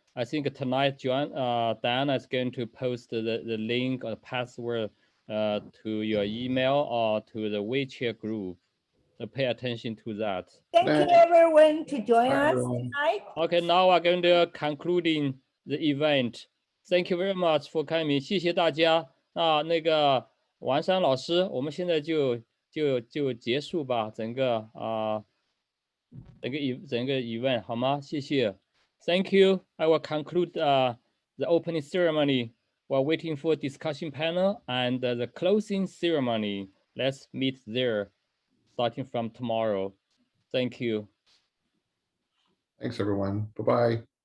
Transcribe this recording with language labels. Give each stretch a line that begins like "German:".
English: I think tonight, Diana is going to post the link or password to your email or to the WeChat group. So pay attention to that. Thank you everyone to join Bye, us everyone. tonight. Okay, now we're going to concluding the event. Thank you very much for coming.
Chinese: 谢谢大家。那个王山老师，我们现在就结束吧，整个event 好吗？谢谢。
English: Thank you. I will conclude the opening ceremony. We're waiting for discussion panel and the closing ceremony. Let's meet there, starting from tomorrow. Thank you. Thanks, everyone. Bye-bye.